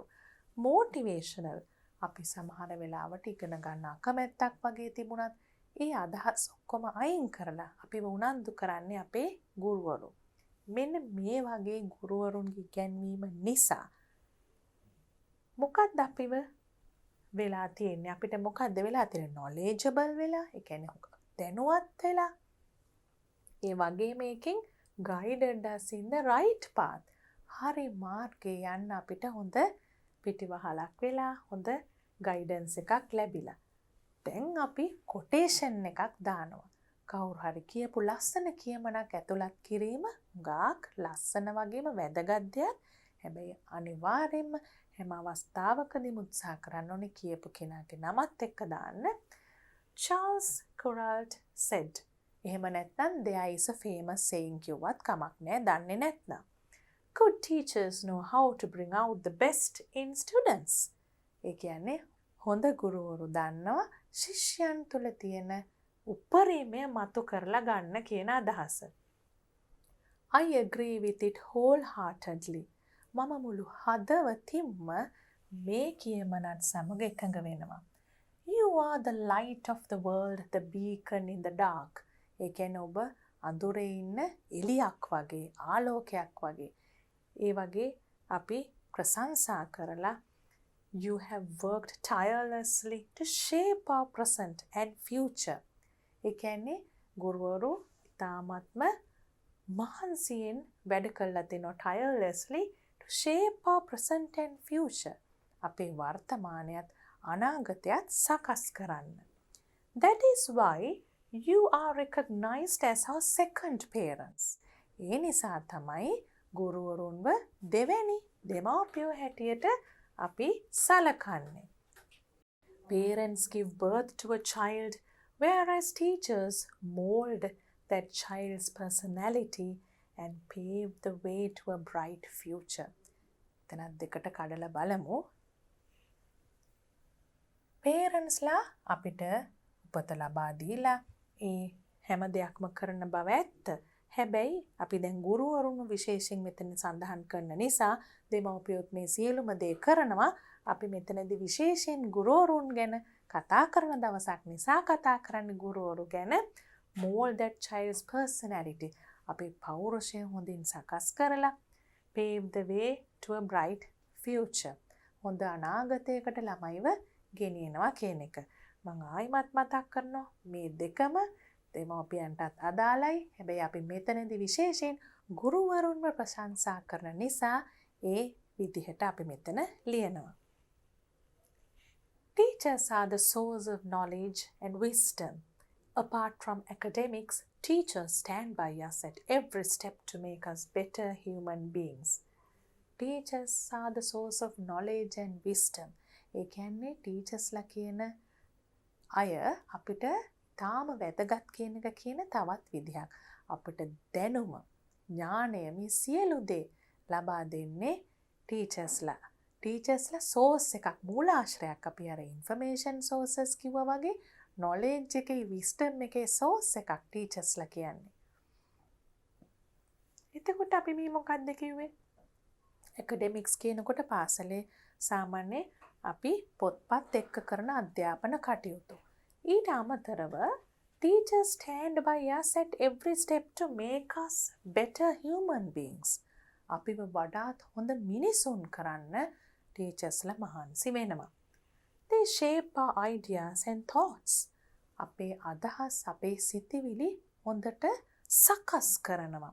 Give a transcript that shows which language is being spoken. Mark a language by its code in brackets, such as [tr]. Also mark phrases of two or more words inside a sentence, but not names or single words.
[si] motivational අපි සමහර වෙලාවට ඉගෙන ගන්න අකමැත්තක් වගේ තිබුණත් ඒ අදහස් ඔක්කොම අයින් කරලා අපිව උනන්දු කරන්නේ අපේ ගුරුවරු. මෙන්න මේ වගේ ගුරුවරුන්ගේ ඉගැන්වීම නිසා මොකක්ද අපිව වෙලා තියෙන්නේ අපිට මොකක්ද වෙලා තියෙන්නේ knowledgeable වෙලා ඒ කියන්නේ දැනුවත් වෙලා ඒ වගේ මේකෙන් [en] guided us in the right path [si] හරි මාර්ගේ යන්න අපිට හොඳ පිටිවහලක් වෙලා හොඳ ගයිඩන්ස් එකක් ලැබිලා. දැන් අපි කොටේෂන් එකක් දානවා. කවුරු හරි කියපු ලස්සන කියමනක් ඇතුළත් කිරීම ගාක් ලස්සන වගේම වැදගත් දෙයක්. හැබැයි අනිවාර්යෙන්ම හැම අවස්ථාවකදීම උත්සාහ කරන්න ඕනේ කියපු කෙනාගේ නමත් එක්ක දාන්න. [en] Charles Kuralt said. [si] එහෙම නැත්නම් [en] there is a famous saying [si] කිව්වත් කමක් නෑ දන්නේ නැත්නම්. [en] Good teachers know how to bring out the best in students. [si] ඒ කියන්නේ හොඳ ගුරුවරු දන්නවා ශිෂ්‍යයන් තුළ තියෙන උපරිමය මතු කරලා ගන්න කියන අදහස. [en] I agree with it wholeheartedly. [si] මම මුළු හදවතින්ම මේ කියමනත් සමග එකඟ වෙනවා. [en] You are the light of the world, the beacon in the dark. [si] ඒ කියන්නේ ඔබ අඳුරේ ඉන්න එළියක් වගේ ආලෝකයක් වගේ. ඒ වගේ අපි ප්‍රශංසා කරලා [en] you have worked tirelessly to shape our present and future. [si] ඒ කියන්නේ ගුරුවරු තාමත්ම මහන්සියෙන් වැඩ කළා තිනවා [en] tirelessly to shape our present and future. [si] අපේ වර්තමානයත් අනාගතයත් සකස් කරන්න. [en] That is why You are recognized as our second parents. [si] ඒ නිසා තමයි ගුරුවරුන්ව දෙවැනි දෙමාපියෝ හැටියට අපි සලකන්නේ. [en] Parents give birth to a child, whereas teachers mold that child's personality and pave the way to a bright future. [si] එතනත් දෙකට කඩලා බලමු. Parentsලා අපිට උපත ලබා දීලා ඒ හැම දෙයක්ම කරන බව ඇත්ත. හැබැයි අපි දැන් ගුරුවරුන් විශේෂයෙන් මෙතන සඳහන් කරන නිසා දෙමව්පියොත් මේ සියලුම දේ කරනවා. අපි මෙතනදී විශේෂයෙන් ගුරුවරුන් ගැන කතා කරන දවසක් නිසා කතා කරන්නේ ගුරුවරු ගැන. [en] mold that child's personality. [si] අපි පෞරුෂය හොඳින් සකස් කරලා [en] pave the way to a bright future. [si] හොඳ අනාගතයකට ළමයිව ගෙනියනවා කියන එක. මම ආයිමත් මතක් කරනවා මේ දෙකම දෙමව්පියන්ටත් අදාළයි. හැබැයි අපි මෙතනදී විශේෂයෙන් ගුරුවරුන්ව ප්‍රශංසා කරන නිසා ඒ විදිහට අපි මෙතන ලියනවා. [en] Teachers are the source of knowledge and wisdom. Apart from academics, teachers stand by us at every step to make us better human beings. Teachers are the source of knowledge and wisdom. [si] ඒ කියන්නේ ටීචර්ස්ලා කියන අය අපිට තාම වැදගත් කියන එක කියන තවත් විදිහක්. අපිට දැනුම, ඥානය මේ සියලු දේ ලබා දෙන්නේ ටීචර්ස්ලා. ටීචර්ස්ලා සෝස් එකක්, මූලාශ්‍රයක්. අපි අර [en] information sources [si] කිව්වා වගේ knowledge එකේ wisdom එකේ සෝස් එකක් ටීචර්ස්ලා කියන්නේ. එතකොට අපි මේ මොකක්ද කිව්වේ? academics කියනකොට පාසලේ සාමාන්‍ය අපි පොත්පත් එක්ක කරන අධ්‍යාපන කටයුතු. ඊට අමතරව [en] teachers stand by us at every step to make us better human beings. [si] අපිව වඩාත් හොඳ මිනිසුන් කරන්න ටීචර්ස්ලා මහන්සි වෙනවා. [en] They shape our ideas and thoughts. [si] අපේ අදහස්, අපේ සිතිවිලි හොඳට සකස් කරනවා.